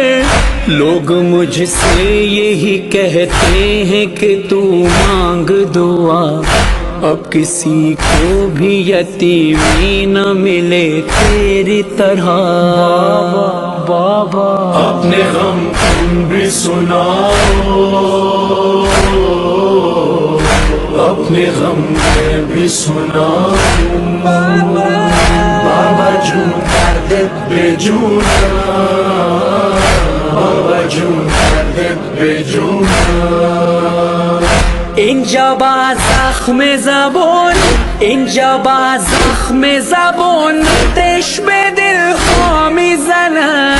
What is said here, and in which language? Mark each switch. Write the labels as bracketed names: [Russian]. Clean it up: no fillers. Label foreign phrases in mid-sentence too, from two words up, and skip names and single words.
[Urdu] لوگ مجھ سے یہی کہتے ہیں کہ تو مانگ دعا، اب کسی کو بھی یتیمی نہ ملے تیری طرح. بابا اپنے غم تم بھی سناؤ، اپنے غم میں بھی سناؤ. [Persian] بابا جون کردت به جونم، بابا جون کردت به جونم. اینجا با زخم زبون، اینجا با زخم زبون آتش به دل ها میزنن.